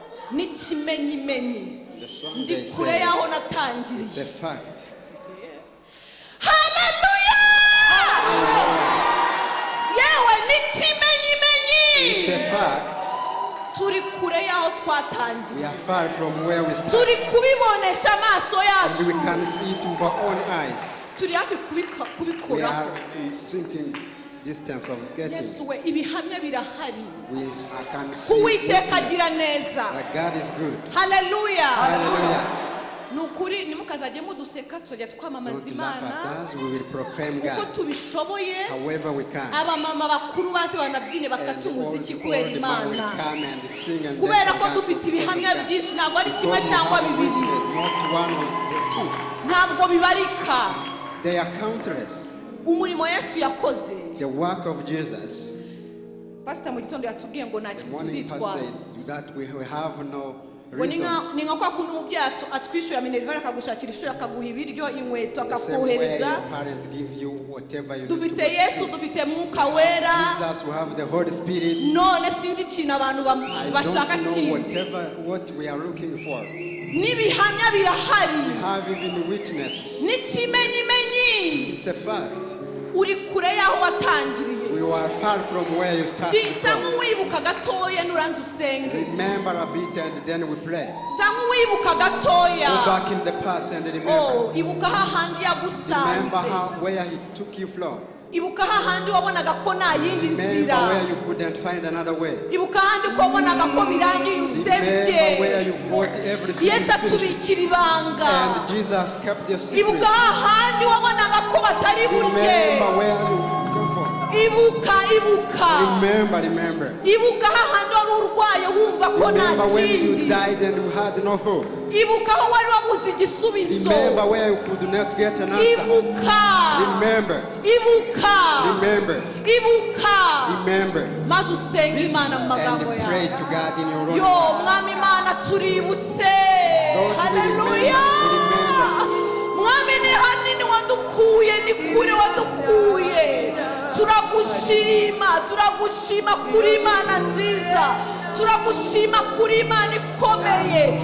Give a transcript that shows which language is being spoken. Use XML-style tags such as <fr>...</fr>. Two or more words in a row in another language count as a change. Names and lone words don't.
<rw>n'ikimenyimenyi</rw> <en>The song</en> <rw>ndi</rw> <en>they</en> <rw>kure</rw> <en>say,</en> <rw>yaho</rw> <en>it's</en> <rw>natangiriye.</rw> <en>a fact.</en> <rw>Hallelujah! Yewe n'ikimenyimenyi</rw> <en>It's a fact.</en> <rw>turi kure yaho</rw> <en>We</en> <rw>twatangiye.</rw> <en>are far from where we started.</en> <rw>Turi kubibonesha amaso</rw> <en>And we</en> <rw>yacu.</rw> <en>can see it with our own eyes.</en> <rw>Turi hafi</rw> <en>We</en> <rw>kubikora.</rw> <en>are in sinking distance of getting.</en> <rw>Yesu we ibihamya birahari.</rw> <en>I can see</en> <rw>Uwiteka agira</rw> <en>witness</en> <rw>neza.</rw> <en>that God is good. Hallelujah. Hallelujah.</en> <rw>Nukuri nimukazajye muduseka tuzajya twamamaza</rw> <en>Don't laugh</en> <rw>Imana</rw> <en>at us. We will proclaim</en> <rw>uko</rw> <en>God</en> <rw>tubishoboye.</rw> <en>however we can.</en> <rw>Abamama bakuru bazi banabyine</rw> <en>And</en> <rw>bakata</rw> <en>all</en> <rw>umuziki</rw> <en>the</en> <rw>kubera</rw> <en>old man will</en> <rw>Imana.</rw> <en>come and sing and</en> <rw>Kubera</rw> <en>dance</en> <rw>ko</rw> <en>for God</en> <rw>dufite</rw> <en>because of</en> <rw>ibihamya</rw> <en>that.</en> <rw>byinshi ntabwo ari kimwe</rw> <en>Because we</en> <rw>cyangwa</rw> <en>have</en> <rw>bibiri.</rw> <en>witnessed, not one or two.</en> <rw>Ntabwo bibarika.</rw> <en>They are countless.</en> <rw>Umurimo Yesu yakoze.</rw> <en>The work of Jesus.</en> <rw>Pastor mu gitondo yatubwiye ngo nta</rw> <en>The</en> <rw>kintu</rw> <en>morning pastor</en> <rw>tuzitwaza.</rw> <en>said that we have no</en> <rw>Ngo ni</rw> <en>reason.</en> <rw>nka kwa kundi umubyeyi atwishyura minerivare akagushakira ishuri akaguha ibiryo inkweto</rw> <en>The same way</en> <rw>akakohereza.</rw> <en>your parents give you whatever you need to</en> <rw>Dufite</rw> <en>go to</en> <rw>Yesu</rw> <en>school.</en> <rw>dufite Mwuka Wera.</rw> <en>Jesus, we have the Holy Spirit.</en> <rw>None sinzi ikintu abantu</rw> <en>I</en> <rw>bashaka</rw> <en>don't know</en> <rw>kindi.</rw> <en>what we are looking for.</en> <rw>N'ibihamya birahari.</rw> <en>We have even witnesses.</en> <rw>N'ikimenyimenyi</rw> <en>It's a fact.</en> <rw>uri kure yaho watangiriye.</rw> <en>We were far from where you started</en> <rw>Sa</rw> <en>from.</en> <rw>nk'uwibuka gatoya nuranze usenge.</rw> <en>Remember a bit and then we pray.</en> <rw>Sa nk'uwibuka</rw> <en>Go</en> <rw>gatoya.</rw> <en>back in the past and remember.</en> <rw>Oh, ibuka hahandi</rw> <en>Remember</en> <rw>yagusanze.</rw> <en>where he took you from.</en> <rw>Ibuka hahandi wabonaga ko nta yindi</rw> <en>Remember where</en> <rw>nzira.</rw> <en>you couldn't find another way.</en> <rw>Ibuka hahandi ko wabonaga ko birangiye</rw> <en>Remember where you</en> <rw>usebye.</rw> <en>fought everything.</en> <rw>Yesu</rw> <en>you finished.</en> <rw>atubikira ibanga.</rw> <en>And Jesus kept your secret.</en> <rw>Ibuka hahandi wabonaga ko batari burye.</rw> <en>Remember where you come from.</en> <rw>Ibuka.</rw> <en>Remember.</en> <rw>Ibuka hahandi wari urwaye wumva ko nta</rw> <en>Remember when you</en> <rw>kindi.</rw> <en>died and you had no hope.</en> <rw>Ibuka aho wari wabuze igisubizo.</rw> <en>Remember where you could not get an answer. Remember. Remember.</en> <rw>Maze usenge Imana mu magambo</rw> <en>And pray</en> <rw>yawe.</rw> <en>to God in your own</en> <rw>Yo</rw> <en>words.</en> <rw>mwami Imana tuributse.</rw> <en>Lord, we Haleluya. remember.</en> <rw>Mwami ni hanini wadukuye, ni kure wadukuye. Turagushima kuri Imana nziza. Turagushima kuri Imana ikomeye.</rw>